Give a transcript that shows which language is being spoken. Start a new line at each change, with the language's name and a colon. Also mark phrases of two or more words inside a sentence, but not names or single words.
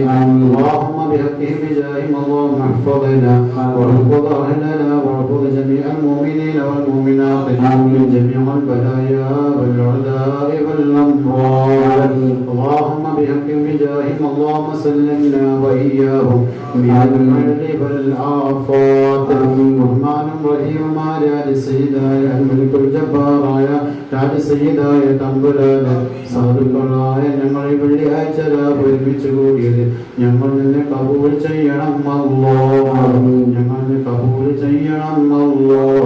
Arabic: اللهم بحقهم بجاههم اللهم احفظنا واحفظ أهلنا واحفظ جميع المؤمنين والمؤمنات من جميع البلايا والعداء والأمراض. اللهم بحقهم بجاههم اللهم سلمنا وإياهم من العلل والآفات. رحمن رحيم
Malayalam: മാരായ സയ്യിദായ അൽമലിക്കുൽ ജബ്ബാറായ രാജസയ്യിദായ തമ്പുരാനെ സാധുക്കളായ ഞങ്ങൾ ഈ വെള്ളിയാഴ്ച ഒരുമിച്ച് കൂടിയത് ഞങ്ങൾ നിന്നെ കബൂൽ ചെയ്യണം അല്ലാഹ്. ഞങ്ങൾ കബൂൽ ചെയ്യണം അല്ലാഹ്.